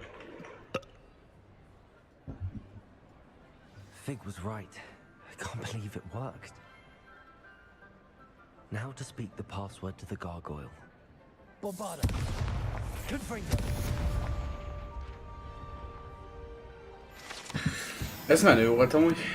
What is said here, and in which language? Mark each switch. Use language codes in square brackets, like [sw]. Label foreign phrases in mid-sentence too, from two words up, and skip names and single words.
[en] Fig was right. I can't believe it worked. Now to speak the password to the gargoyle. Bombarda. Confringo. [hu] Ez menő volt amúgy.